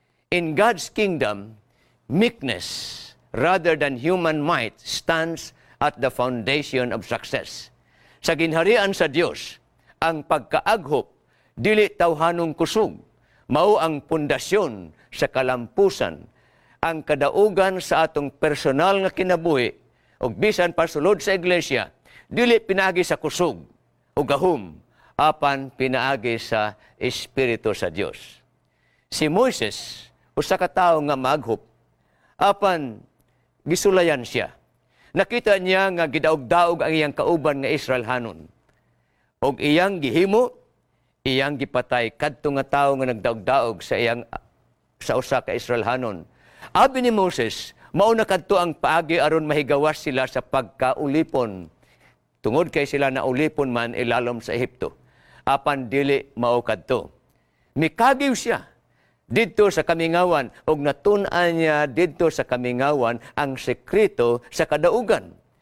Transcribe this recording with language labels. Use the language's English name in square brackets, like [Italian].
[English] In God's kingdom, meekness rather than human might stands at the foundation of success. [Cebuano] Sa ginharian sa Dios, ang pagkaaghop dili tawhanong kusog, mao ang pundasyon sa kalampusan, ang kadaugan sa atong personal nga kinabuhi ug bisan pa sulod sa iglesia, dili pinaagi sa kusog o gahom, apan pinaagi sa espiritu sa Dios. Si Moises, usa ka tawo nga maghop, apan gisulayan siya. Nakita niya nga gidaog-daog ang iyang kauban nga Israelhanon. Og iyang gihimo, iyang gipatay kadto nga tawo nga nagdaog-daog sa iyang sa usa ka Israelhanon. Abi ni Moses, mao na kadto ang paagi aron mahigawas sila sa pagkaulipon. Tungod kay sila naulipon man ilalom sa Ehipto. Apan dili mao kadto. Mikagiw siya dito sa kamingawan og natun-an niya dito sa kamingawan ang sekreto sa kadaugan.